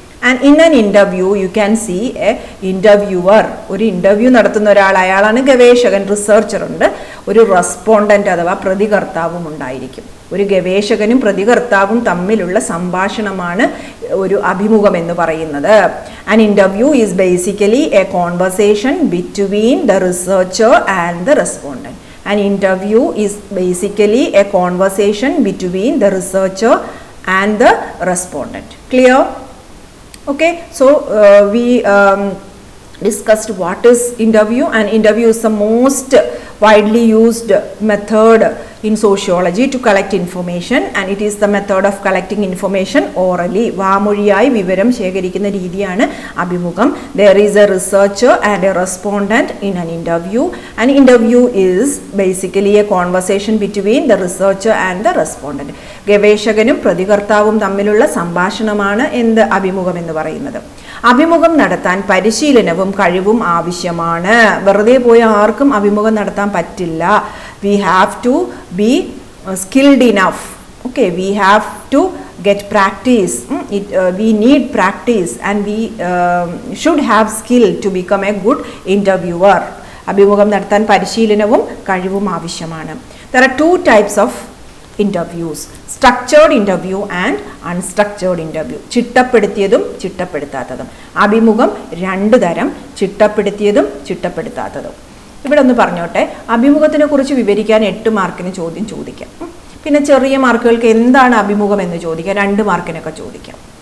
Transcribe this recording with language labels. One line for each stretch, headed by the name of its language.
English: And in an interview you can see a interviewer.
Malayalam: ഒരു interview നടത്തുന്ന ഒരാൾ, അയാളാണ് ഗവേഷകൻ, റിസർച്ചർ ഉണ്ട്. ഒരു റെസ്പോണ്ടൻ്റ് അഥവാ പ്രതികർത്താവും ഉണ്ടായിരിക്കും. ഒരു ഗവേഷകനും പ്രതികർത്താവും തമ്മിലുള്ള സംഭാഷണമാണ് ഒരു അഭിമുഖം എന്ന് പറയുന്നത്.
English: An interview is basically a conversation between the researcher and the respondent. An interview is basically a conversation between the researcher and the respondent. Clear? Okay, so we discussed what is interview, and interview is the most widely used method in sociology to collect information, and it is the method of collecting information orally.
Malayalam: വാമൊഴിയായി വിവരം ശേഖരിക്കുന്ന രീതിയാണ് അഭിമുഖം.
English: There is a researcher and a respondent in an interview. An interview is basically a conversation between the researcher and the respondent.
Malayalam: ഗവേഷകനും പ്രതികർത്താവും തമ്മിലുള്ള സംഭാഷണമാണ് എന്ത് അഭിമുഖം എന്ന് പറയുന്നത്. അഭിമുഖം നടത്താൻ പരിശീലനവും കഴിവും ആവശ്യമാണ്. വെറുതെ പോയി ആർക്കും അഭിമുഖം നടത്താൻ പറ്റില്ല.
English: We have to be skilled enough. Okay, we have to get practice. We need practice and we should have skill to become a good interviewer.
Malayalam: അഭിമുഖം നടത്താൻ പരിശീലനവും കഴിവും ആവശ്യമാണ്.
English: There are two types of interviews: structured interview and unstructured interview.
Malayalam: ചിട്ടപ്പെടുത്തിയതും ചിട്ടപ്പെടുത്താത്തതും. അഭിമുഖം രണ്ട് തരം: ചിട്ടപ്പെടുത്തിയതും ചിട്ടപ്പെടുത്താത്തതും. ഇവിടെ ഒന്ന് പറഞ്ഞോട്ടെ, അഭിമുഖത്തിനെ കുറിച്ച് വിവരിക്കാൻ 8 മാർക്കിന് ചോദ്യം ചോദിക്കാം. പിന്നെ ചെറിയ മാർക്കുകൾക്ക് എന്താണ് അഭിമുഖം എന്ന് ചോദിക്കാം, 2 മാർക്കിനൊക്കെ ചോദിക്കാം.